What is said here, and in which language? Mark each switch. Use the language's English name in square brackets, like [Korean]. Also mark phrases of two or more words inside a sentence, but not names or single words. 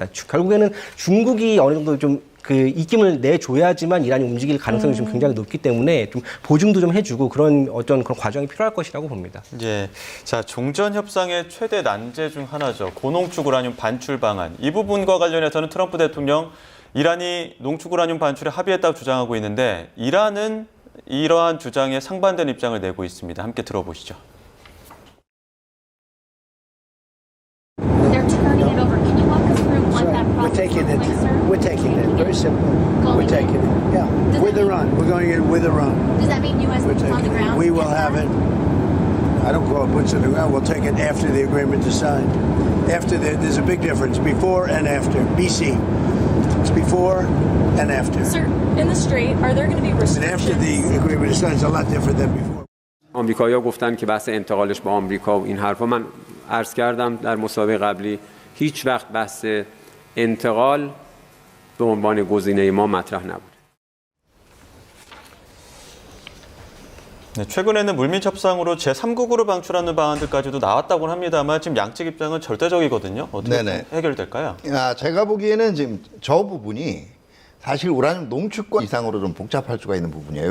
[Korean] 결국에는 중국이 어느 정도 좀 그 입김을 내줘야지만 이란이 움직일 가능성이 좀 굉장히 높기 때문에 좀 보증도 좀 해주고 그런 어떤 그런 과정이 필요할 것이라고 봅니다. 예. 자, 종전 협상의 최대 난제 중 하나죠. 고농축 우라늄 반출 방안. 이 부분과 관련해서는 트럼프 대통령 이란이 농축 우라늄 반출에 합의했다고 주장하고 있는데 이란은 이러한 주장에 상반된 입장을 내고 있습니다. 함께 들어보시죠. [English] They're turning it over. Can you walk us through what that We're process taking looks it. like, sir? We're taking it. Very simple. We're taking it. Yeah. Does With that Iran. We're going in with Iran. Does that mean U.S. We're boots on the taking it. ground? We will Yes, have sir? it. I don't call it boots on the ground. We'll take it after the agreement is signed. There's a big difference. Before and after. BC. It's before and after. Sir, in the strait, are there going to be And after restrictions? the agreement is signed, it's a lot different than before. [Persian] آمریکایی‌ها گفتن که بحث انتقالش به آمریکا و این حرفا من عرض کردم در مسابقه قبلی هیچ وقت بحث انتقال به عنوان گزینه ما مطرح نبود. [Korean] 네, 최근에는 물밑 협상으로 제3국으로 방출하는 방안들까지도 나왔다고는 합니다만 지금 양측 입장은 절대적이거든요. 어떻게 네네. 해결될까요? 제가 보기에는 지금 저 부분이 사실 우라늄 농축권 이상으로 좀 복잡할 수가 있는 부분이에요.